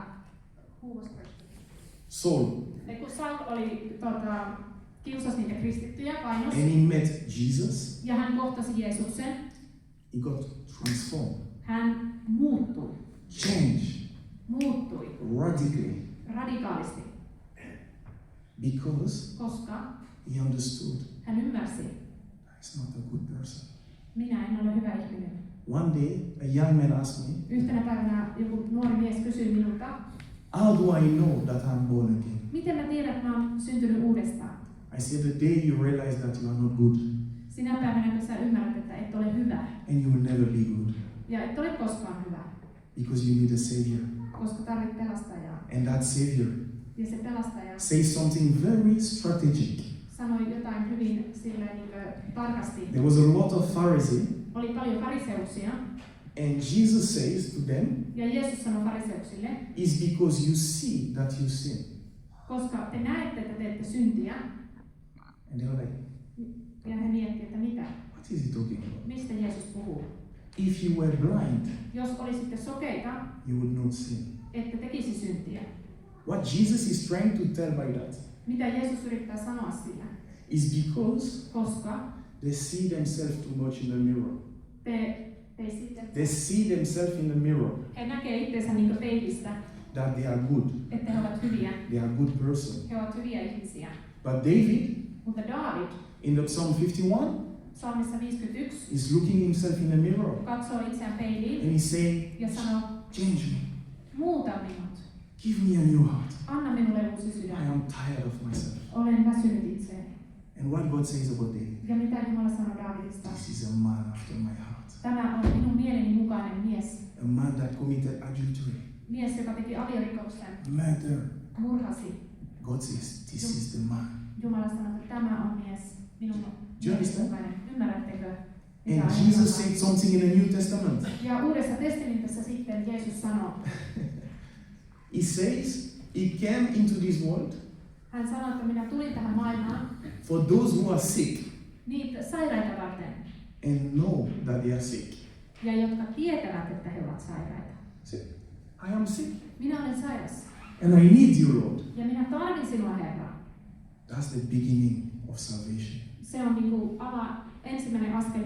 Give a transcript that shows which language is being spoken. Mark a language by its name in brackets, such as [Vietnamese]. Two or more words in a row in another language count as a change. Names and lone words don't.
[Finnish] Saul, kun Saul oli kiusasi niitä kristittyjä, painos, [English] and he met Jesus, [Finnish] ja hän kohtasi Jeesuksen, [English] he got transformed, [Finnish] hän muuttui, [English] changed radically, [Finnish] radikaalisti, [English] because [Finnish] koska [English] he understood [Finnish] hän ymmärsi, [English] he's not a good person. [Finnish] minä en ole hyvä ihminen. [English] One day, a young man asked me, [Finnish] Yhtenä päivänä joku nuori mies kysyi minulta, [English] how do I know that I'm born again? [Finnish] miten mä tiedän, että mä oon syntynyt uudestaan? [English] I said, the day you realize that you are not good, [Finnish] Sinä päivänä, kun sä ymmärrät, että et ole hyvä, [English] and you will never be good, [Finnish] ja et ole koskaan hyvä, [English] because you need a savior. [Finnish] koska tarvit pelastajaa. [English] And that savior [Finnish] Ja se pelastaja [English] says something very strategic. [Finnish] sanoi jotain hyvin silleen niin tarkasti. [English] There was a lot of Pharisees, [Finnish] Oli paljon fariseuksia, [English] and Jesus says to them, [Finnish] ja Jeesus sanoi fariseuksille, [English] it's because you see that you sin. [Finnish] koska te näette, että teette syntiä, [English] And they were like, [Finnish] ja he miettivät, että mitä, [English] what is he talking about? [Finnish] mistä Jeesus puhuu. [English] If you were blind, [Finnish] Jos olisitte sokeita, [English] you would not sin. [Finnish] ette tekisi syntiä. [English] What Jesus is trying to tell by that [Finnish] Mitä Jeesus yrittää sanoa sillä? [English] is because [Finnish] Koska [English] they see themselves too much in the mirror. They see themselves in the mirror [Finnish] he näkee itsensä niin peilistä, [English] that they are good, [Finnish] että he ovat hyviä. [English] they are a good person. [Finnish] He ovat hyviä ihmisiä. [English] But David, [Finnish] Mutta Daavid, [English] in the Psalm 51, [Finnish] psalmissa 51, [English] is looking himself in the mirror [Finnish] katsoo itseään peiliin [English] and he's saying, [Finnish] ja sanoo, [English] change me, [Finnish] muuta minut. [English] give me a new heart. [Finnish] Anna minulle uusi [English] I [Finnish] sydän. [English] am tired of myself. [Finnish] Olen väsynyt itseeni. [English] And what God says about David, [Finnish] Ja mitä Jumala sanoo Daavidista? [English] this is a man after my heart. [Finnish] Tämä on minun mieleni mukainen mies. [English] A man that committed adultery, [Finnish] Mies, joka teki aviorikoksen, [English] murder. [Finnish] murhasi. [English] God says, this is the man. [Finnish] Jumala sanoo, että tämä on mies, minun [English] you [Finnish] mielestäni [English] understand? [Finnish] mukainen. Ymmärrättekö? [English] And [Finnish] Mitä [English] Jesus [Finnish] on? [English] said something in the New Testament. [Finnish] Ja Uudessa testamentissa sitten Jeesus sanoo, [English] He says, he came into this world [Finnish] hän sanoi, että minä tulin tähän maailmaan [English] for those who are sick [Finnish] niitä sairaita varten, [English] and know that they are sick. [Finnish] ja jotka tietävät, että he ovat sairaita. [English] So, I am sick. [Finnish] minä olen sairas. [English] And I need you, Lord. [Finnish] Ja minä tarvin sinua, Herra. [English] That's the beginning of salvation. [Finnish] Se on niinku ensimmäinen askel